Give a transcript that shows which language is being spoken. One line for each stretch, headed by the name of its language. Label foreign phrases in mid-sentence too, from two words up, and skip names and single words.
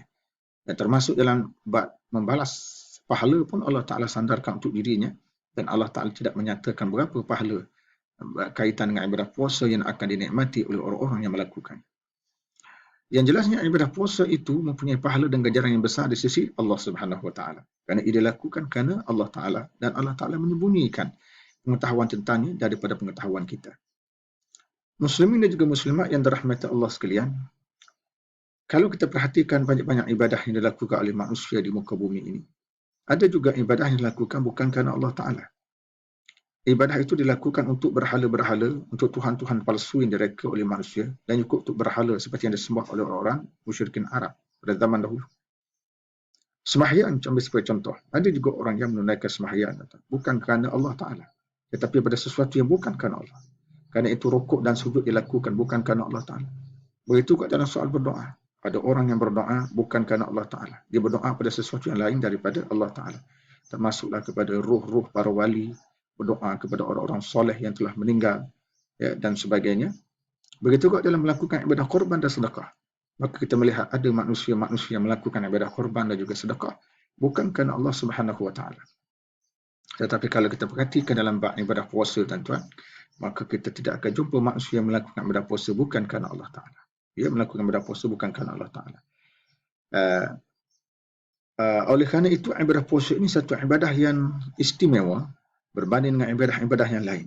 Malay: Dan termasuk dalam bab membalas pahala pun Allah Ta'ala sandarkan untuk dirinya, dan Allah Ta'ala tidak menyatakan berapa pahala kaitan dengan ibadah puasa yang akan dinikmati oleh orang-orang yang melakukan. Yang jelasnya ibadah puasa itu mempunyai pahala dan ganjaran yang besar di sisi Allah Subhanahu Wa Ta'ala. Kerana ia dilakukan kerana Allah Ta'ala, dan Allah Ta'ala menyembunyikan pengetahuan tentangnya daripada pengetahuan kita. Muslimin dan juga muslimat yang dirahmati Allah sekalian, kalau kita perhatikan banyak-banyak ibadah yang dilakukan oleh manusia di muka bumi ini, ada juga ibadah yang dilakukan bukan kerana Allah Ta'ala. Ibadah itu dilakukan untuk berhala-berhala, untuk tuhan-tuhan palsu yang direka oleh manusia, dan juga untuk berhala seperti yang disembah oleh orang musyrikin Arab pada zaman dahulu. Sembahyang, ambil sebagai contoh, ada juga orang yang menunaikan sembahyang bukan kerana Allah Ta'ala, tetapi pada sesuatu yang bukan kerana Allah. Kerana itu rukuk dan sujud dilakukan bukan kerana Allah Ta'ala. Begitu juga dalam soal berdoa. Ada orang yang berdoa bukan kerana Allah Ta'ala. Dia berdoa pada sesuatu yang lain daripada Allah Ta'ala. Termasuklah kepada ruh-ruh para wali, berdoa kepada orang-orang soleh yang telah meninggal, ya, dan sebagainya. Begitu juga dalam melakukan ibadah korban dan sedekah. Maka kita melihat ada manusia-manusia yang melakukan ibadah korban dan juga sedekah bukan kerana Allah Subhanahu Wa Ta'ala. Tetapi kalau kita perhatikan dalam bab ibadah puasa, tuan-tuan, maka kita tidak akan jumpa manusia yang melakukan ibadah puasa bukan kerana Allah Ta'ala. Dia melakukan ibadah puasa bukan kerana Allah Ta'ala. Oleh kerana itu, ibadah puasa ini satu ibadah yang istimewa berbanding dengan ibadah-ibadah yang lain.